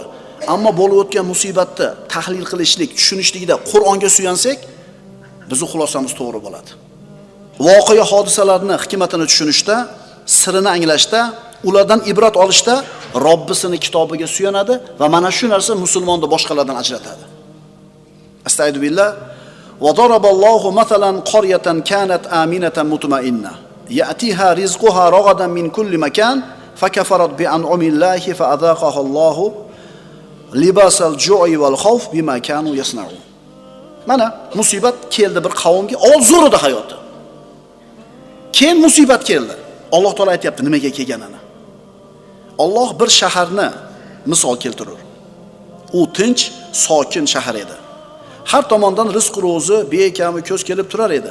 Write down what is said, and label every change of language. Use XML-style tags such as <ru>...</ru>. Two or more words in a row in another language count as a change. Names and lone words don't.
<uz>Ammo bo'lib o'tgan musibatni tahlil qilishlik, tushunishlikda Qur'onga suyansak, bizning xulosamiz to'g'ri bo'ladi. Voqea hodisalarni hikmatini tushunishda, sirini anglashda, ulardan ibrat olishda Robbisining kitobiga suyanadi va mana shu narsa musulmonni boshqalardan ajratadi. Astagfirullah.</uz> <ar>وضرب الله مثلا قرية كانت آمنة مطمئنة يأتيها رزقها رغدا من كل مكان فكفرت بأنعم الله فأذاقها الله لباس الجوع والخوف بما كانوا يصنعون.</ar> <uz>Mana musibat keldi bir qavmga, avval zo'r edi hayoti. Keyin musibat keldi. Alloh taolo aytayapti nimaga kelganini. Alloh bir shaharni misol keltirur. U tinch, sokin shahar edi. Har tomondan rizq ro'zi bekami ko'z kelib turar edi.</uz>